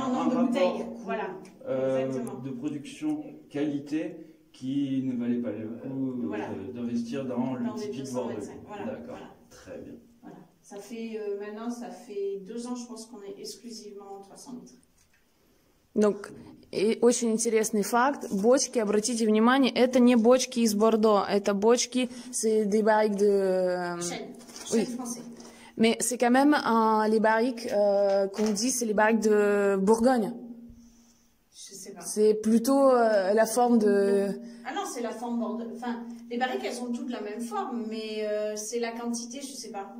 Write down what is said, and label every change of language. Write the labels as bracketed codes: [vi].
[fr] en nombre de bouteilles, voilà, de production qualité qui ne valait pas le coup voilà. D'investir dans le typique Bordeaux. Voilà, d'accord, voilà. Très bien. Voilà. Ça fait maintenant, ça fait 2 ans, je pense qu'on est exclusivement 300 litres. [ru] Donc, и очень интересный факт. Бочки, обратите внимание, это не бочки из Бордо, это бочки, [fr] c'est des barriques de... Chêne français. Mais c'est quand même les barriques qu'on dit, c'est les barriques de Bourgogne. Je sais pas. C'est plutôt la forme de... Ah non, c'est la forme Bordeaux. Enfin, les barriques, elles ont toutes la même forme, mais c'est la quantité, je sais pas.